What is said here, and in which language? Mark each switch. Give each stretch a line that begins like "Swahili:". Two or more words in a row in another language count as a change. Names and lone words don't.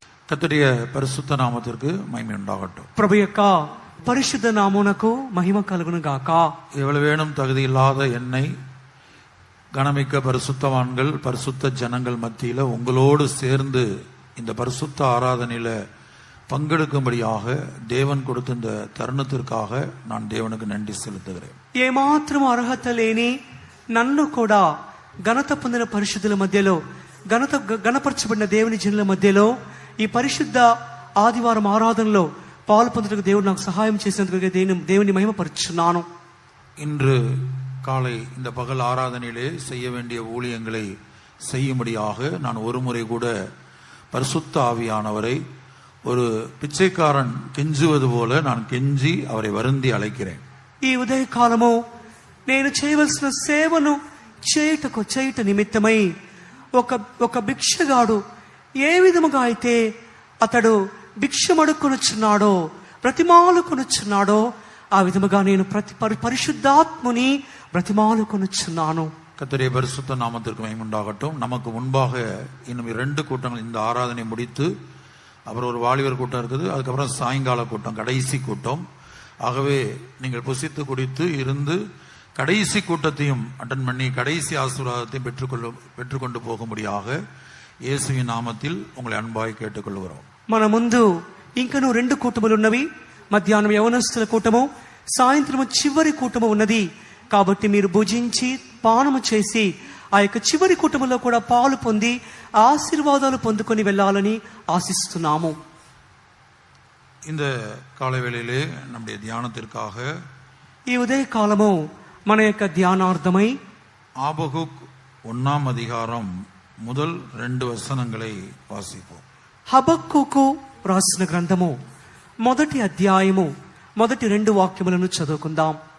Tamil: கர்த்தருடைய பரிசுத்த நாமத்திற்கு மகிமை உண்டாகட்டும்.
Telugu: ప్రభు యొక్క పరిశుద్ధ నామమునకు మహిమ కలుగును గాక.
Tamil: எவ்வளவு வேணும் தகுதி இல்லாத என்னை கனமிக்க பரிசுத்தவான்கள் பரிசுத்த ஜனங்கள் மத்தியில உங்களோடு சேர்ந்து இந்த பரிசுத்த ஆராதனையில பங்கெடுக்கும்படியாக தேவன் கொடுத்த இந்த தருணத்திற்காக நான் தேவனுக்கு நன்றி செலுத்துகிறேன்.
Telugu: ఏమాత్రం అర్హత లేని నన్ను కూడా ఘనత పొందిన పరిశుద్ధుల మధ్యలో గణపరచబడిన దేవుని జనుల మధ్యలో ఈ పరిశుద్ధ ఆదివారం ఆరాధనలో పాలు పొందుటకు దేవుడు నాకు సహాయం చేసినందుకు దేవుని మహిమపరుచున్నాను.
Tamil: இன்று காலை இந்த பகல் ஆராதனையிலே செய்ய வேண்டிய ஊழியங்களை செய்யும்படியாக நான் ஒரு முறை கூட பரிசுத்த ஆவியானவரை ஒரு பிச்சைக்காரன் கெஞ்சுவது போல நான் கெஞ்சி அவரை வருந்தி அழைக்கிறேன்.
Telugu: ఈ ఉదయకాలము నేను చేయవలసిన సేవను చేయుట నిమిత్తమై ఒక భిక్షగాడు ఏ విధముగా అయితే అతడు భిక్షమడుకొనుచున్నాడో బ్రతిమాలుకొనుచున్నాడో ఆ విధముగా నేను పరిశుద్ధాత్ముని బ్రతిమాలుకొనుచున్నాను.
Tamil: கர்த்தருடைய பரிசுத்த நாமத்திற்கு மகிமை உண்டாகட்டும். நமக்கு முன்பாக இன்னும் 2 கூட்டங்கள் இந்த ஆராதனை முடித்து அப்புறம் ஒரு வாலிபர் கூட்டம் இருக்குது, அதுக்கப்புறம் சாயங்கால கூட்டம், கடைசி கூட்டம். ஆகவே நீங்கள் புசித்து குடித்து இருந்து கடைசி கூட்டத்தையும் அட்டன் பண்ணி கடைசி ஆசீர்வாதத்தையும் பெற்றுக்கொண்டு போகும்படியாக இயேசுவின் நாமத்தில் உங்களை அன்பாய் கேட்டுக்கொள்கிறோம்.
Telugu: మన ముందు ఇంకనూ 2 కూటములు ఉన్నవి. మధ్యాహ్నం యవనస్తుల కూటము, సాయంత్రం చివరి కూటము ఉన్నది. కాబట్టి మీరు భుజించి పానము చేసి ఆ యొక్క చివరి కూటములో కూడా పాలు పొంది ఆశీర్వాదాలు పొందుకొని వెళ్ళాలని ఆశిస్తున్నాము.
Tamil: இந்த காலை வேளையிலே நம்முடைய தியானத்திற்காக
Telugu: ఈ ఉదయ కాలము మన యొక్క ధ్యానార్థమై
Tamil: ஆபகுக் 1ஆம் அதிகாரம் முதல் 2 வசனங்களை வாசிப்போம்.
Telugu: హబక్కూకు రాసిన గ్రంథము 1వ అధ్యాయము మొదటి 2 వాక్యములను చదువుకుందాం.